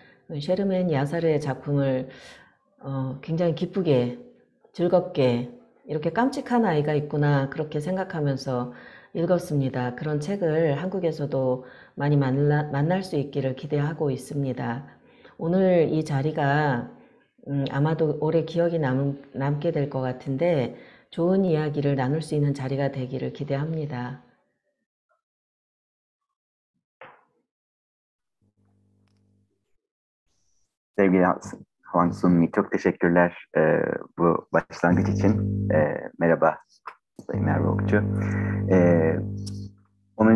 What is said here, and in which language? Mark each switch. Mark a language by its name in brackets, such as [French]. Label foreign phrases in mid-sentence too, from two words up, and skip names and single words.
[Korean] 쉐르민 야사르의 작품을 굉장히 기쁘게 즐겁게 이렇게 깜찍한 아이가 있구나 그렇게 생각하면서 읽었습니다. 그런 책을 한국에서도 많이 만날 수 있기를 기대하고 있습니다. 오늘 이 자리가 아마도 오래 기억이 남게 될 것 같은데 좋은 이야기를 나눌 수 있는 자리가 되기를 기대합니다. [Turkish] Sevgili Hwang Sun-mi, çok teşekkürler bu başlangıç için. Merhaba Sayın Merve Okçu. 10.